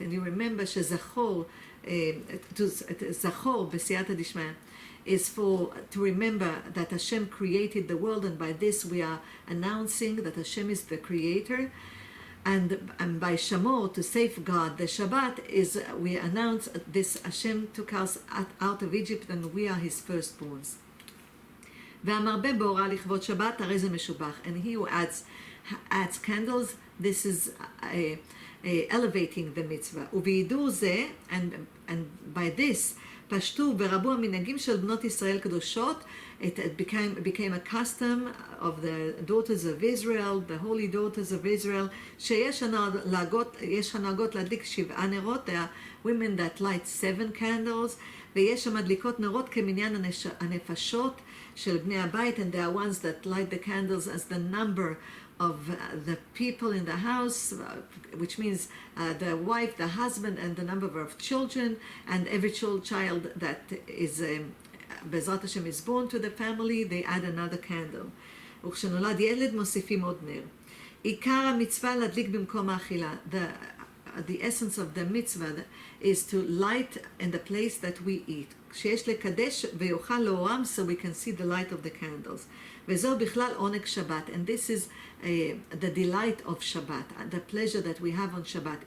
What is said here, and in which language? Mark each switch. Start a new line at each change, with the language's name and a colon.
English: And you remember shezachor zachor b'siyata dishmaya is to remember that Hashem created the world, and by this we are announcing that Hashem is the creator. And by Shamor, to safeguard the Shabbat, is we announce this: Hashem took us out of Egypt, and we are His firstborns.
Hebrew: והמרבה בהוראה לכבוד שבת, הרי זה משובח.
English: And he who adds candles, this is elevating the mitzvah.
Hebrew: ובהידור זה,
English: and by this,
Hebrew: פשטו ורבו המנהגים של בנות ישראל קדושות.
English: It became a custom of the daughters of Israel, the holy daughters of Israel,
Hebrew: שיש הנהגות להדליק 7 נרות,
English: there are women that light 7 candles,
Hebrew: ויש המדליקות נרות כמניין הנפשות של בני הבית,
English: and there are ones that light the candles as the number of the people in the house, which means the wife, the husband, and the number of children, and every child that is Bezrat Hashem is born to the family, they add another candle.
Hebrew: וכשנולד ילד מוסיפים עוד נר. עיקר המצווה להדליק במקום האכילה.
English: The essence of the mitzvah is to light in the place that we eat.
Hebrew: שיש לקדש ויוכל לאורם,
English: so we can see the light of the candles.
Hebrew: וזהו בכלל עונג שבת,
English: and this is the delight of Shabbat, the pleasure that we have on Shabbat.